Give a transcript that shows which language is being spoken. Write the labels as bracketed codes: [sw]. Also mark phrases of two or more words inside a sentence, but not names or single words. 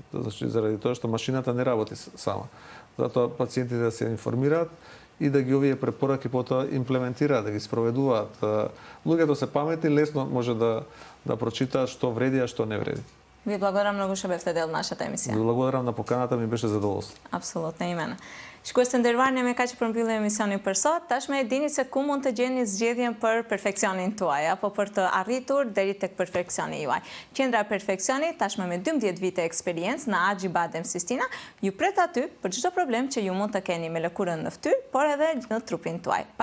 [mk] Значи, заради тоа што машината не работи сама. Затоа пациентите да се информираат и да ги овие препораки потоа имплементираат, да ги спроведуваат. Луѓето се паметни, лесно може да прочитаат што вреди, а што не вреди. Ви благодарам многу што бевте дел нашата емисија. Ви благодарам на поканата, ми беше задоволство. Апсолутно и мене. [sq] Shikues nderuar, me kaq për mbyllje emisionin për sot. Tashmë e dini se ku mund të gjeni zgjedhjen për perfeksionin tuaj apo për të arritur deri tek perfeksioni juaj. Qendra e Perfeksionit tashmë me 12 vite eksperiencë në Axhi Badem Sistina ju pret aty për çdo problem që ju mund të keni me lëkurën në fytyrë, por edhe në trupin tuaj.